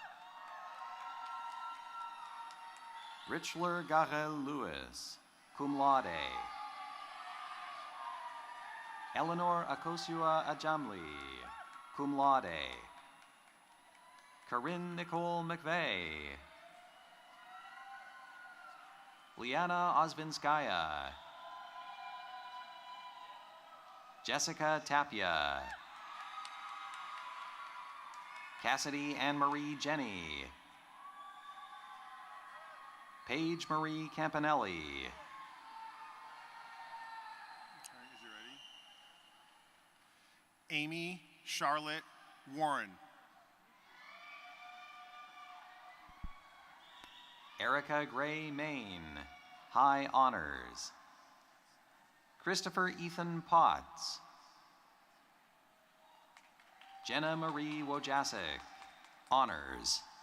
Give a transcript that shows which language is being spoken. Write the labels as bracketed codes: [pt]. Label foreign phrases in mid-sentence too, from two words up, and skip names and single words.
[en] Richler Garel Lewis, [la] cum laude. [en] Eleanor Akosua Ajamli, [la] cum laude. [en] Corinne Nicole McVeigh. Liana Osvinskaya. Jessica Tapia. Cassidy Anne-Marie Jenny. Paige Marie Campanelli. Amy Charlotte Warren. Erica Gray Main, high honors. Christopher Ethan Potts. Jenna Marie Wojacek, honors.